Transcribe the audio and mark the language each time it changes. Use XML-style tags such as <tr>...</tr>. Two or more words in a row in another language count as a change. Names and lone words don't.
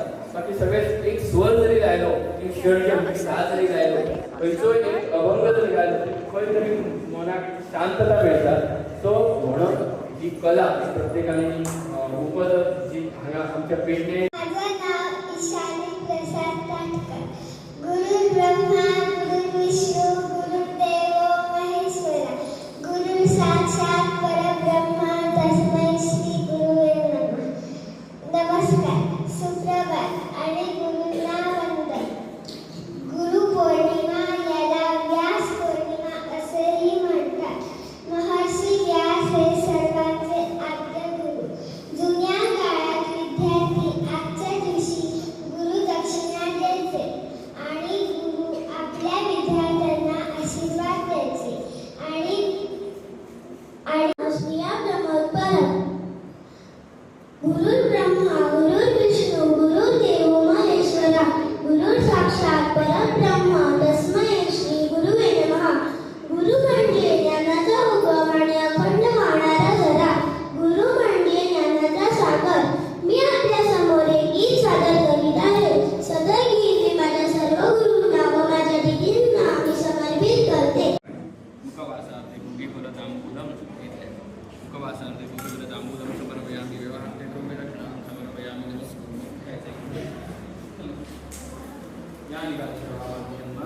<kok>बाकी सगळे एक स्वर जरी गायलो एक षडयंत्र सा जरी गायलो खंयचो एक अभंग जरी गायलो खंय तरी मनाक शांतता मेळटा. सो म्हणून ही कला प्रत्येकाने उपजत जी हांगा आमच्या पेडणे.</kok> <mr>माझं नाव ईशानी प्रसाद काटकर.</mr> <sa>गुरु ब्रह्मा गुरु विष्णू गुरुदेव महेश्वरा गुरु साक्षात परब्रह्मा तस्मै श्री गुरुवे नमः.</sa> <mr>नमस्कार, सुप्रभात आणि गुरुंना वंदन. गुरुपौर्णिमा याला व्यास पौर्णिमा असेही म्हणतात. महर्षी व्यास हे सर्वांचे आद्य गुरु. जुन्या काळात विद्यार्थी आजच्या दिवशी गुरु दक्षिणा द्यायचे आणि गुरु आपल्या विद्यार्थ्यांना आशीर्वाद द्यायचे आणि</mr> <sa>गुरु ब्रह्मा गुरु विष्णू गुरुदेव महेश्वरा गुरु साक्षात परब्रह्मा तस्मै श्री गुरुवे नमः.</sa> <mr>गुरु म्हणजे ज्ञानाचा उगम आणि अखंड वाहणारा झरा. गुरु म्हणजे ज्ञानाचा सागर. मी आपल्या समोर एक गीत सादर करीत आहे. सदर गीत मी माझ्या सर्व गुरूंना व माझ्या दिदींना मी समर्पित करते.</mr> <sa>मुखवासार्थे गुगीफल तांबूलं इथे मुखवासार्थे गुगीफल तांबूलं समर्पयामि विवाहार्थे कुम्भलग्नं समर्पयामि.</sa> <mr>या निघाले</mr>